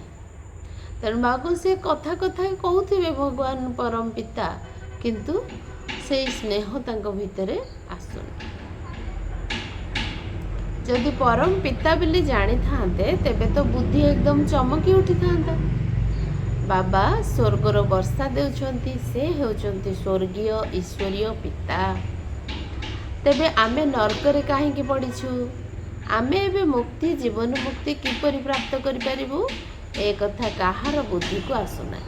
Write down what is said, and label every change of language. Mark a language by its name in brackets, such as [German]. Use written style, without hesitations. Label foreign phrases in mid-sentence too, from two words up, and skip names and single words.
[Odia] ତେଣୁ ବାବା ସେ କଥା କଥା କହୁଥିବେ ଭଗବାନ ପରମ ପିତା, କିନ୍ତୁ ସେ ସ୍ନେହ ତାଙ୍କ ଭିତରେ ଆସୁନି। ଯଦି ପରମ ପିତା ବୋଲି ଜାଣି ଥାନ୍ତେ ତେବେ ତ ବୁଦ୍ଧି ଏକଦମ ଚମକି ଉଠି ଥାନ୍ତା। ବାବା ସ୍ୱର୍ଗର ବର୍ଷା ଦେଉଛନ୍ତି, ସେ ହେଉଛନ୍ତି ସ୍ୱର୍ଗୀୟ ଈଶ୍ୱରୀୟ ପିତା। ତେବେ ଆମେ ନର୍କରେ କାହିଁକି ପଡ଼ିଛୁ? ଆମେ ଏବେ ମୁକ୍ତି, ଜୀବନ ମୁକ୍ତି କିପରି ପ୍ରାପ୍ତ କରିପାରିବୁ, ଏ କଥା କାହାର ବୁଦ୍ଧିକୁ ଆସୁନାହିଁ।